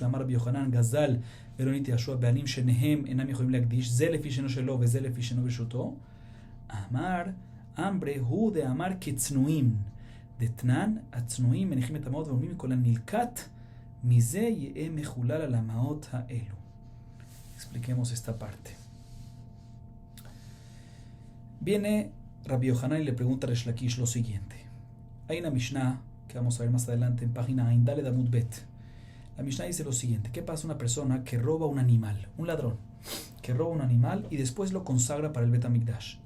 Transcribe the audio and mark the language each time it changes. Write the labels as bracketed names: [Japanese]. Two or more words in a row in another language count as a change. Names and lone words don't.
[Hebrew] ואמר רבי יוחנן גזל ולא נתייאשו הבעלים שניהם אינם יכולים להקדיש, זה לפי שנו שלו וזה לפי שנו ברשותו. אמר אמרי הוא דאמר כצנועים דתנן הצנועים מניחים את המעות ואומרים מכל הנלקט מזה יהיה מחולל על המעות האלו. [Spanish] Expliquemos esta parte. Viene Rabbi Yohanan y le pregunta a Resh Lakish lo siguiente. Hay una Mishnah que vamos a ver más adelante en página Aindale Damut Bet. La Mishnah dice lo siguiente: ¿qué pasa una persona que roba un animal, un ladrón, que roba un animal y después lo consagra para el Bet HaMikdash?